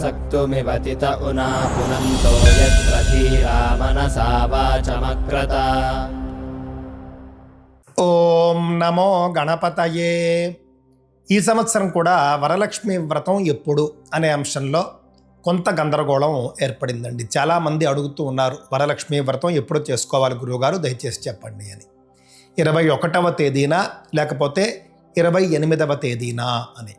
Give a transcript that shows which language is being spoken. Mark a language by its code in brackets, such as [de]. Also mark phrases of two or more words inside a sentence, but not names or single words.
[sa] मृत्युमिव तित उना पुनन्तो यत्र धीरा मनसा वाचमक्रत। ఓం నమో గణపతయే. [te] ఈ సంవత్సరం కూడా వరలక్ష్మి వ్రతం ఎప్పుడు అనే అంశంలో కొంత గందరగోళం ఏర్పడిందండి. చాలామంది అడుగుతూ ఉన్నారు, వరలక్ష్మి వ్రతం ఎప్పుడు చేసుకోవాలి గురువుగారు, దయచేసి చెప్పండి అని. 21వ తేదీనా లేకపోతే 28వ తేదీనా అని.